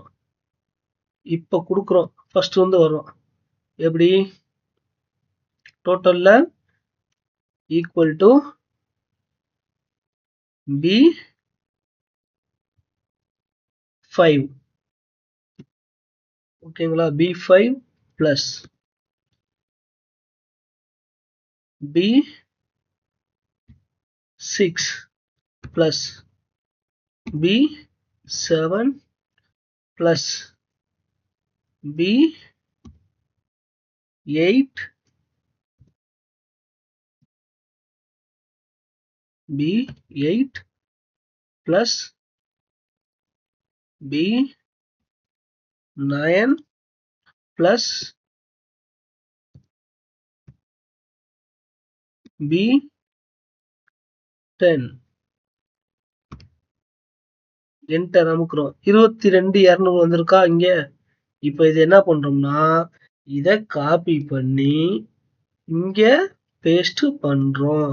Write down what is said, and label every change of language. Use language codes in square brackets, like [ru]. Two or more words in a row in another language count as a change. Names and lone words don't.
[ta] இப்போ கொடுக்குறோம், ஃபர்ஸ்ட் வந்து வரும் எப்படி, டோட்டல்ல [en] equal to [ta] B5. ஓகேங்களா? [en] B5 plus B6 plus B7 plus B8 plus B9 plus B10 [ta] என்டர் அமுக்குறோம். 22,200 வந்திருக்கா இங்க. இப்போ இது என்ன பண்றோம்னா, இத காப்பி பண்ணி இங்க பேஸ்ட் பண்றோம்.